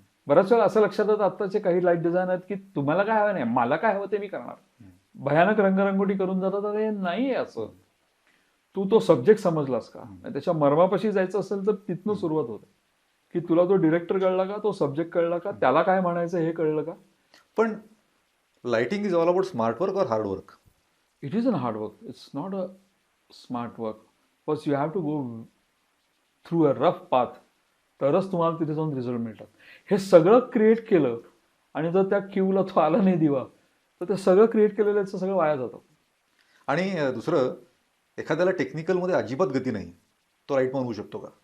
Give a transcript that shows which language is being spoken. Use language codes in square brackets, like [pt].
[mr] बऱ्याच वेळा असं लक्षात येतं आत्ताचे काही लाईट डिझायनर आहेत की तुम्हाला काय हवं नाही, मला काय हवं ते मी करणार. भयानक रंगरंगोटी करून जातात. अरे नाही असं. तू तो सब्जेक्ट समजलास का, त्याच्या मर्मापाशी जायचं असेल तर तिथनं सुरुवात होते की तुला तो डिरेक्टर कळला का, तो सब्जेक्ट कळला का, त्याला काय म्हणायचं हे कळलं का. [en] पण lighting is all about smart work or hard work? It is an hard work. It's not a smart work. First you have to go through a rough path, [mr] तरच तुम्हाला तिथे जाऊन रिझल्ट मिळतात. हे सगळं क्रिएट केलं आणि जर त्या क्यूला तो आला नाही दिवा तर ते सगळं क्रिएट केलेलं सगळं वाया जातं. आणि दुसरं, एखाद्याला टेक्निकलमध्ये अजिबात गती नाही, तो लाईट मॅन होऊ शकतो का?